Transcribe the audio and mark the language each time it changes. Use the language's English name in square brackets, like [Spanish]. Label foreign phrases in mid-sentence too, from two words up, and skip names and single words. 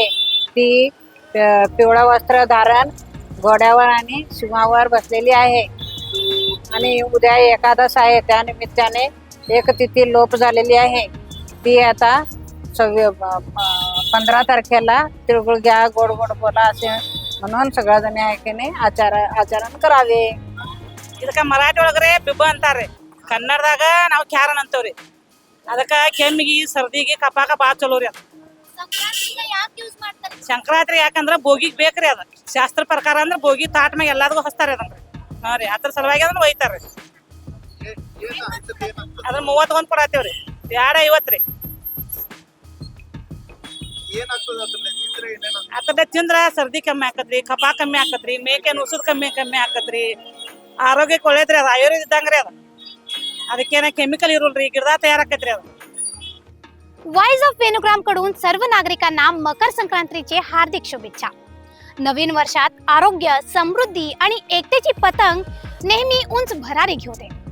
[Marathi] ती पिवळा वस्त्र धारण घोड्यावर आणि सिंहावर बसलेली आहे. आणि उद्या एकादश आहे, त्यानिमित्ताने एक तिथी लोप झालेली आहे. ती आता 15 तारखेला तिळगुळ घ्या, गोड गोड बोला असे म्हणून सगळ्याजणी आहे की नाही ಆಚರಣೆ करावे. [Kannada] ಇದಕ್ಕೆ ಮರಾಠಿ ಒಳಗ್ರೆ ಬಿಬ್ಬ ಅಂತಾರೆ, ಕನ್ನಡದಾಗ ನಾವು ಕ್ಯಾರನ್ ಅಂತೇವ್ರಿ. ಅದಕ್ಕೆ ಕೆಮ್ಮಿಗೆ ಸರ್ದಿಗೆ ಕಪಾಕ ಭಾಳ ಚಲೋ ರೀ. ಅದು ಸಂಕ್ರಾಂತಿಗೆ ಯಾಕೆ ಯೂಸ್ ಮಾಡ್ತಾರೆ? ಸಂಕ್ರಾಂತಿ ಯಾಕಂದ್ರೆ ಬೋಗಿಗೆ ಬೇಕ್ರಿ. ಅದು ಶಾಸ್ತ್ರ ಪ್ರಕಾರ ಅಂದ್ರೆ ಬೋಗಿ ತಾಟ್ ಮ್ಯಾಗ ಎಲ್ಲಾರ್ಗೂ ಹಚ್ತಾರೆ ಅದನ್ರಿ. ಹಾಂ ರೀ, ಅದ್ರ ಸಲುವಾಗಿ ಅದನ್ನ ಒಯ್ತಾರ್ರಿ. ಅದ್ರ 31 ಕೊಡತ್ತೇವ್ರಿ, 250 ರೀ. ಅದ್ರ ತಿಂದ್ರೆ ಸರ್ದಿ ಕಮ್ಮಿ ಆಕತ್ರಿ, ಕಫ ಕಮ್ಮಿ ಆಕತ್ರಿ, ಮೇಕೆ ನುಸುದ್ ಕಮ್ಮಿ ಆಕತ್ರಿ, ಆರೋಗ್ಯಕ್ಕೆ ಒಳ್ಳೇದ್ರಿ. ಅದು ಆಯುರ್ವೇದ ಇದ್ದಂಗ್ರಿ. ಅದು ಅದಕ್ಕೇನ ಕೆಮಿಕಲ್ ಇರೋಲ್ರಿ, ಗಿಡದ तयार ಅದು. [Marathi] वाईज ऑफ वेणुग्राम कडून सर्व नागरिकांना मकर संक्रांतीचे हार्दिक शुभेच्छा. नवीन वर्षात आरोग्य, समृद्धी आणि एकतेची पतंग नेहमी उंच भरारी घेऊ दे.